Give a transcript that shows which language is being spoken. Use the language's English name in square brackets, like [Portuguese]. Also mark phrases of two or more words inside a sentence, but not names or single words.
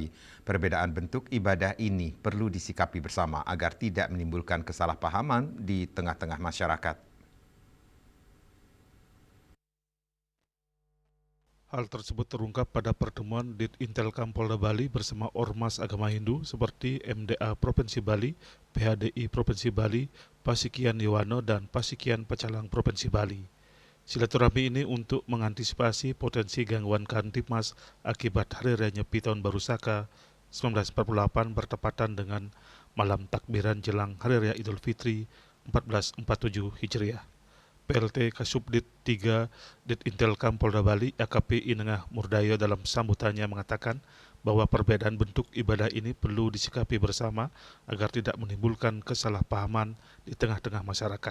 [Indonesian] Perbedaan bentuk ibadah ini perlu disikapi bersama agar tidak menimbulkan kesalahpahaman di tengah-tengah masyarakat. Hal tersebut terungkap pada pertemuan Ditintelkam Polda Bali bersama Ormas Agama Hindu seperti MDA Provinsi Bali, PHDI Provinsi Bali, Pasikian Yowano, dan Pasikian Pecalang Provinsi Bali. Silaturahmi ini untuk mengantisipasi potensi gangguan Kamtibmas akibat Hari Raya Nyepi Tahun Baru Saka 1948 bertepatan dengan malam takbiran jelang Hari Raya Idul Fitri 1447 Hijriah. PLT Kasubdit 3 Ditintelkam Polda Bali AKP Inengah Murdayo dalam sambutannya mengatakan bahwa perbedaan bentuk ibadah ini perlu disikapi bersama agar tidak menimbulkan kesalahpahaman di tengah-tengah masyarakat.